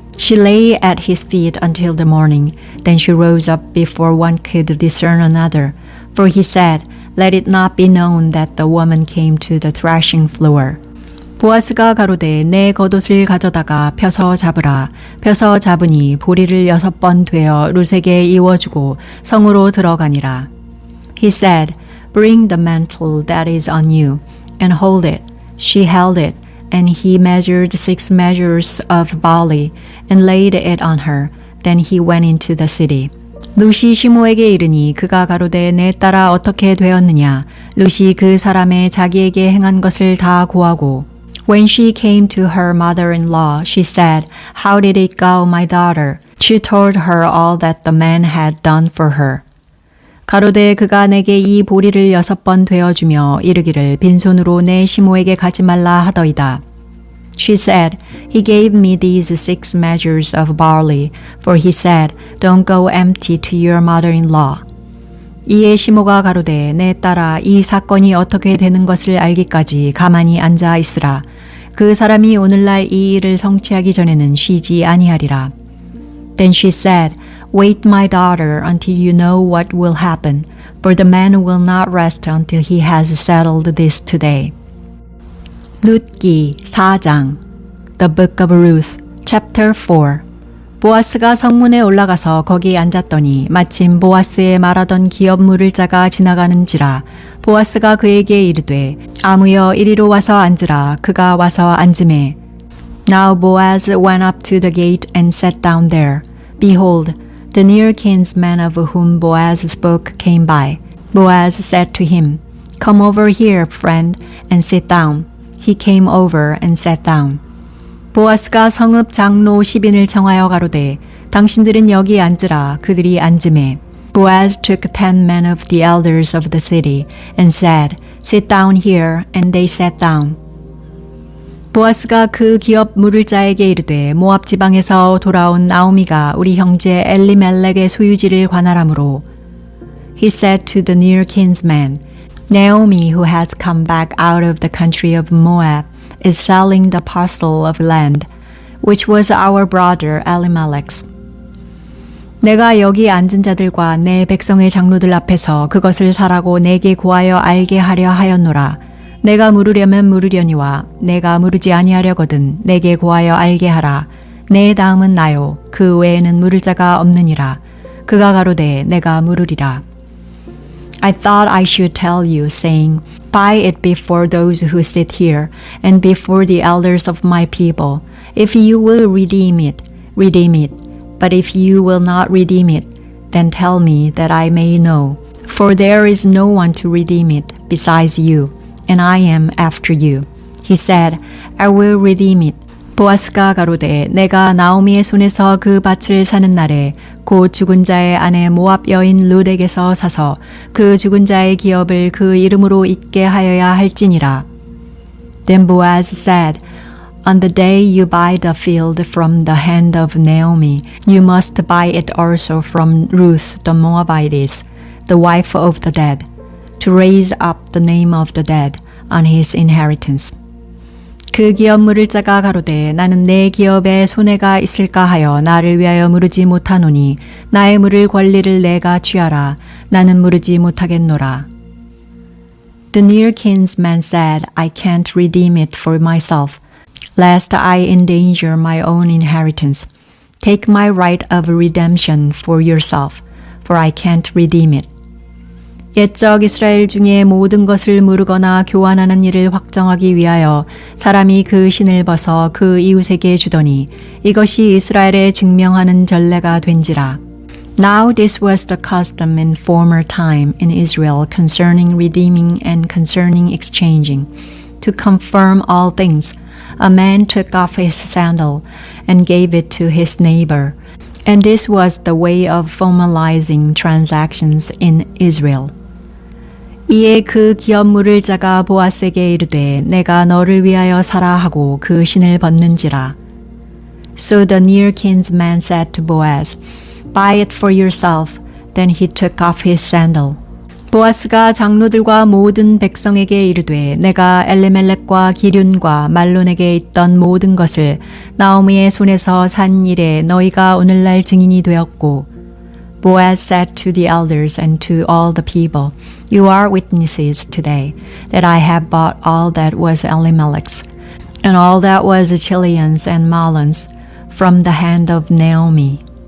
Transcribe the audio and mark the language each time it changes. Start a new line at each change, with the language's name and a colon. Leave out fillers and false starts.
English: She lay at his feet until the morning. Then she rose up before one could discern another. For he said, Let it not be known that the woman came to the threshing floor.
Korean: 보아스가 가로되 내 겉옷을 가져다가 펴서 잡으라. 펴서 잡으니 보리를 6번 되어 룻에게 이워주고 성으로 들어가니라.
English: He said, Bring the mantle that is on you, and hold it. She held it, and he measured 6 measures of barley, and laid it on her. Then he went into the city.
Korean: 룻이 시므에게 이르니 그가 가로되 내 딸아 어떻게 되었느냐. 룻이 그 사람의 자기에게 행한 것을 다 고하고
English: When she came to her mother-in-law, she said, How did it go, my daughter? She told her all that the man had done for her.
Korean: 가로되 그가 내게 이 보리를 6번 되어주며 이르기를 빈손으로 내 시모에게 가지 말라 하더이다.
English: She said, He gave me these 6 measures of barley, for he said, Don't go empty to your mother-in-law.
Korean: 이에 시모가 가로되 내 딸아 이 사건이 어떻게 되는 것을 알기까지 가만히 앉아 있으라. 그 사람이 오늘날 이 일을 성취하기 전에는 쉬지 아니하리라.
English: Then she said, Wait, my daughter, until you know what will happen, for the man will not rest until he has settled this today.
Korean: 룻기 4장
English: The Book of Ruth, Chapter 4.
Korean: 보아스가 성문에 올라가서 거기 앉았더니 마침 보아스의 말하던 기업 물을 자가 지나가는지라. 보아스가 그에게 이르되 아무여 이리로 와서 앉으라. 그가 와서 앉으매.
English: Now Boaz went up to the gate and sat down there. Behold, the near kinsman of whom Boaz spoke came by. Boaz said to him, Come over here, friend, and sit down. He came over and sat down.
Korean: 보아스가 성읍 장로 10인을 청하여 가로되 당신들은 여기 앉으라. 그들이 앉으매.
English: Boaz took 10 men of the elders of the city and said, Sit down here, and they sat down.
Korean: 보아스가 그 기업 물을 자에게 이르되 모압 지방에서 돌아온 나오미가 우리 형제 엘리멜렉의 소유지를 관할하므로
English: He said to the near kinsman, Naomi, who has come back out of the country of Moab, is selling the parcel of land, which was our brother Elimelech's.
Korean: 내가 여기 앉은 자들과 내 백성의 장로들 앞에서 그것을 사라고 내게 고하여 알게 하려 하였노라. 내가 물으려면 물으려니와 내가 물으지 아니하려거든 내게 고하여 알게 하라. 내 다음은 나요. 그 외에는 물을 자가 없느니라. 그가 가로되 내가 물으리라.
English: I thought I should tell you, saying, Buy it before those who sit here, and before the elders of my people. If you will redeem it, redeem it. But if you will not redeem it, then tell me that I may know. For there is no one to redeem it besides you, and I am after you. He said, I will redeem it.
Korean: 보아스가 가로되 내가 나오미의 손에서 그 밭을 사는 날에 곧 죽은 자의 아내 모압 여인 룻에게서 사서 그 죽은 자의 기업을 그 이름으로 잇게 하여야 할지니라.
English: Then Boaz said, On the day you buy the field from the hand of Naomi, you must buy it also from Ruth the Moabitess, the wife of the dead, to raise up the name of the dead on his inheritance.
Korean: 그 기업 물을 자가 가로되 나는 내 기업에 손해가 있을까 하여 나를 위하여 물으지 못하노니 나의 물을 권리를 내가 취하라. 나는 물으지 못하겠노라.
English: The near kinsman said, I can't redeem it for myself, lest I endanger my own inheritance. Take my right of redemption for yourself, for I can't redeem it.
Korean: 옛적 이스라엘 중에 모든 것을 무르거나 교환하는 일을 확정하기 위하여 사람이 그 신을 벗어 그 이웃에게 주더니 이것이 이스라엘에 증명하는 전례가 된지라.
English: Now this was the custom in former time in Israel concerning redeeming and concerning exchanging. To confirm all things, a man took off his sandal and gave it to his neighbor. And this was the way of formalizing transactions in Israel.
Korean: 이에 그 기업 물을 자가 보아스에게 이르되 내가 너를 위하여 사라 하고 그 신을 벗는지라.
English: So the near kinsman said to Boaz, Buy it for yourself. Then he took off his sandal.
Korean: 보아스가 장로들과 모든 백성에게 이르되 내가 엘리멜렉과 기륜과 말론에게 있던 모든 것을 나오미의 손에서 산 일에 너희가 오늘날 증인이 되었고
English: Boaz said to the elders and to all the people, You are witnesses today that I have bought all that was Elimelech's, and all that was Chilion's and Mahlon's from the hand of Naomi.